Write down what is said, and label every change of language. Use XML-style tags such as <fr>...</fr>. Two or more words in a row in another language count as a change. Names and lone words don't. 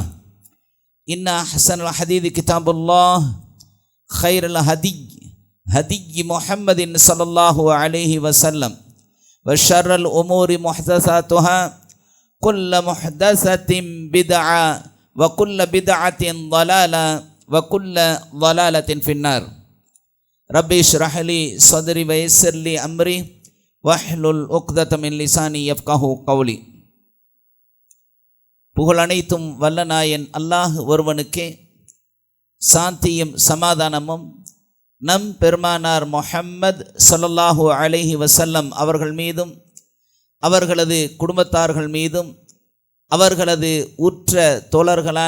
<ar>إن أحسن الحديث كتاب الله خير الهدي محمد صلى الله عليه وسلم وشر الأمور محدثاتها كل محدثة بدعة وكل بدعة ضلالة وكل ضلالة في النار ربي اشرح لي صدري ويسر لي أمري واحلل عقدة من لساني يفقهوا قولي.</ar> <ta>புகழ் அனைத்தும் வல்ல நாயன் அல்லாஹ் ஒருவனுக்கே, சாந்தியும் சமாதானமும் நம் பெருமானார் முஹம்மது</ta> <ar>صلى الله عليه</ar> <ta>வஸல்லம் அவர்கள் மீதும் அவர்களது குடும்பத்தார்கள் மீதும் அவர்களது உற்ற தோழர்களான</ta>